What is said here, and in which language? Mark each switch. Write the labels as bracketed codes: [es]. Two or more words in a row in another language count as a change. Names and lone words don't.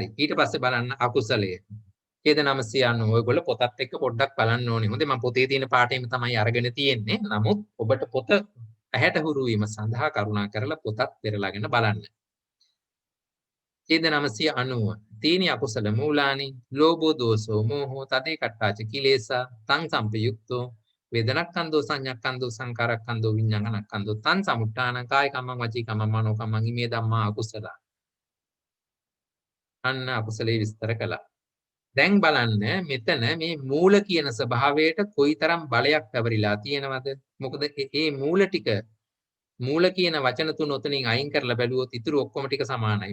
[si] ඊට පස්සේ බලන්න අකුසලයේ ඡේද 990 ඔයගොල්ලෝ පොතත් එක්ක පොඩ්ඩක් බලන්න ඕනේ. හොඳේ මම පොතේ තියෙන පාඩේම තමයි අරගෙන තියෙන්නේ. නමුත් ඔබට පොත ඇහැට හුරු වීම සඳහා කරුණා කරලා පොතත් පෙරලාගෙන බලන්න. [pi] ඡේද 990 තීනි අකුසල මූලානි ලෝභෝ දෝසෝ මෝහෝ තදේ කට්ටාච කිලේසා තං සම්පයුක්තෝ වේදනක්ඛන්தோ සංඥාක්ඛන්தோ සංකාරක්ඛන්தோ විඤ්ඤාණක්ඛන්தோ තං සමුට්ඨාන කාය කම්මං වචී කම්මං මනෝ කම්මං ඉමේ ධම්මා අකුසල. [si] අන්න අකුසලේ විස්තර කළා. දැන් බලන්න මෙතන මේ මූල කියන ස්වභාවයට කොයිතරම් බලයක් පැවරිලා තියෙනවද? මොකද මේ මූල ටික මූල කියන වචන තුන උතනින් අයින් කරලා බැලුවොත් ඉතුරු ඔක්කොම ටික සමානයි.